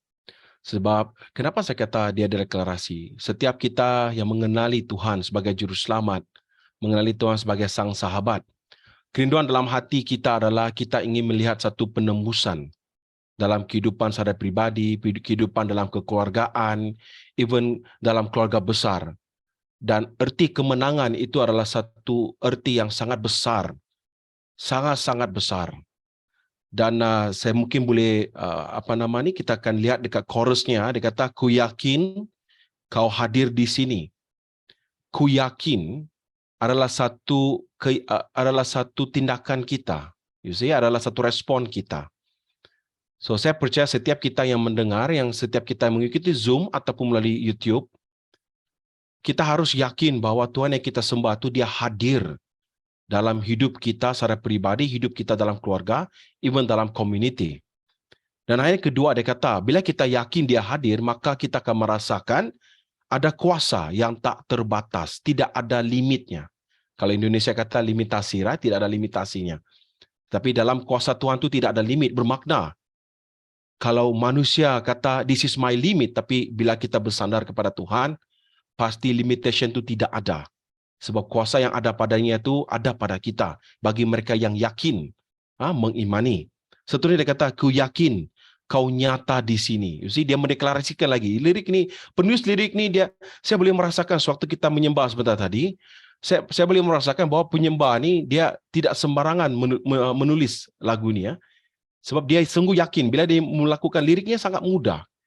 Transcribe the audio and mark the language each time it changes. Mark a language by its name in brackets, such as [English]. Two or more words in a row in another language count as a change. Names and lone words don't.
[Malay] Sebab kenapa saya kata dia deklarasi? Setiap kita yang mengenali Tuhan sebagai juru selamat, mengenali Tuhan sebagai sang sahabat, kerinduan dalam hati kita adalah kita ingin melihat satu penembusan dalam kehidupan secara pribadi, kehidupan dalam kekeluargaan, even dalam keluarga besar. Dan erti kemenangan itu adalah satu erti yang sangat besar, sangat-sangat besar. Dan saya mungkin boleh kita akan lihat dekat chorusnya, dia kata ku yakin kau hadir di sini. Ku yakin adalah satu tindakan kita. [English] You see, [Malay] adalah satu respon kita. So saya percaya setiap kita yang mendengar, yang setiap kita mengikuti Zoom ataupun melalui YouTube, kita harus yakin bahwa Tuhan yang kita sembah itu dia hadir dalam hidup kita secara pribadi, hidup kita dalam keluarga, even dalam community. Dan akhirnya kedua dia kata, bila kita yakin dia hadir, maka kita akan merasakan ada kuasa yang tak terbatas, tidak ada limitnya. Kalau Indonesia kata limitasi, right? Tidak ada limitasinya. Tapi dalam kuasa Tuhan itu tidak ada limit, bermakna. Kalau manusia kata, [English] this is my limit, [Malay] tapi bila kita bersandar kepada Tuhan, pasti limitation itu tidak ada. Sebab kuasa yang ada padanya itu ada pada kita. Bagi mereka yang yakin, mengimani. Seterusnya dia kata, ku yakin kau nyata di sini. [English] You see, [Malay] dia mendeklarasikan lagi. Lirik ni, penulis lirik ni, saya boleh merasakan sewaktu kita menyembah sebentar tadi, saya boleh merasakan bahawa penyembah ni, dia tidak sembarangan menulis lagu ni. Sebab dia sungguh yakin, bila dia melakukan liriknya sangat mudah.